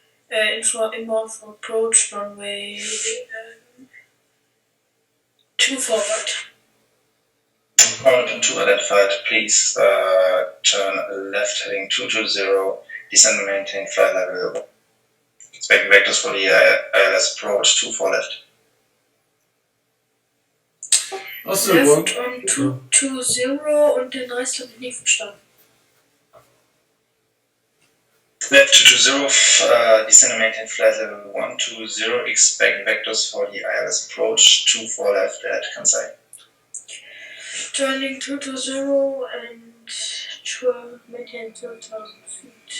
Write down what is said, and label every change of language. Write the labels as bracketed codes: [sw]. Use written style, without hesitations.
[en] Inbound for approach runway 2 forward. Pilot 2 identified, please turn left heading 220, descend and maintain flight level. Expect vectors for the ILS approach 24 left. Left on 220 [de] und den Rest habe ich nicht verstanden. [en] Left 220, descend and maintain flight level 120, expect vectors for the ILS approach 24 left at Kansai. Turning 220 and maintain 12,000 feet.